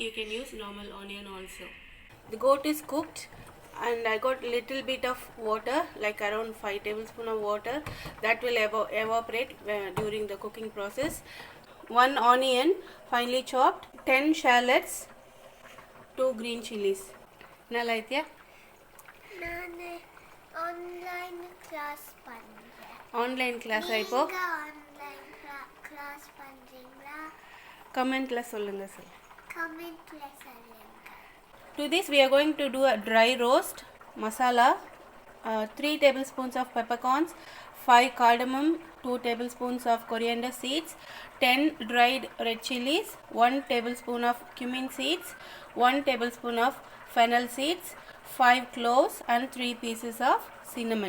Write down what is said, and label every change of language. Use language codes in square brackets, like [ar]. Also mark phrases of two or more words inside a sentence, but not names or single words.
[en] You can use normal onion also. The goat is cooked and I got little bit of water, like around 5 tablespoons of water. That will evaporate during the cooking process. 1 onion finely chopped, 10 shallots, 2 green chilies. Nalaitya? [kn] ನಾನು [en] online class [kn] ಬಂದೆ. [en] Online class [te] aipo. [ta] நீங்க [en] online class [ta] பண்றீங்களா? Commentல சொல்லுங்க சார். கமெண்ட்ல சொல்லுங்க. [en] To this we are going to do a dry roast masala, 3 tablespoons of peppercorns, 5 cardamom, 2 tablespoons of coriander seeds, 10 dried red chilies, 1 tablespoon of cumin seeds, 1 tablespoon of fennel seeds, 5 cloves and 3 pieces of cinnamon.